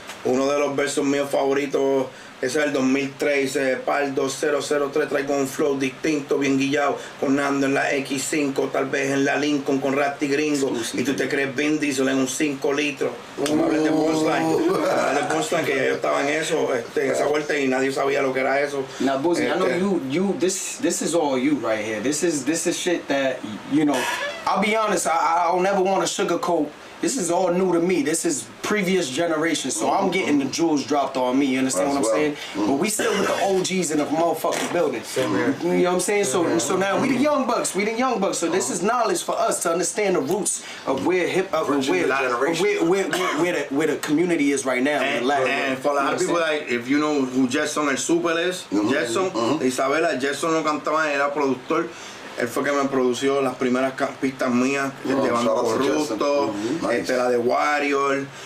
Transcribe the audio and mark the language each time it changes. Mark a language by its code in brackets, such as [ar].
[es] Uno de los versos míos favoritos, ese es el 2013, Pardo 003, traigo un flow distinto, bien guillado, con Nando en la X5, tal vez en la Lincoln con Rasti Gringo, y tú te crees Vin Diesel en un 5 litros. No hables de punchline, que ya yo estaba en eso, en esa vuelta, y nadie sabía lo que era eso. [en] Now, Boozy, I know this is all you right here. This is shit that, you know, I'll be honest, I don't never want to sugarcoat. This is all new to me. This is previous generation, so I'm getting the jewels dropped on me. You understand what I'm saying? But we still with the OGs in the motherfucking building. You know what I'm saying? So now we the young bucks. So this is knowledge for us to understand the roots of where hip hop and where the community is right now. And for a lot of people, like if you know who Jetson el Super is, Jetson, Isabela, [es] Jetson no cantaba, era productor. Él fue que me produció las primeras pistas mías de Bando Corrupto, la de Warrior.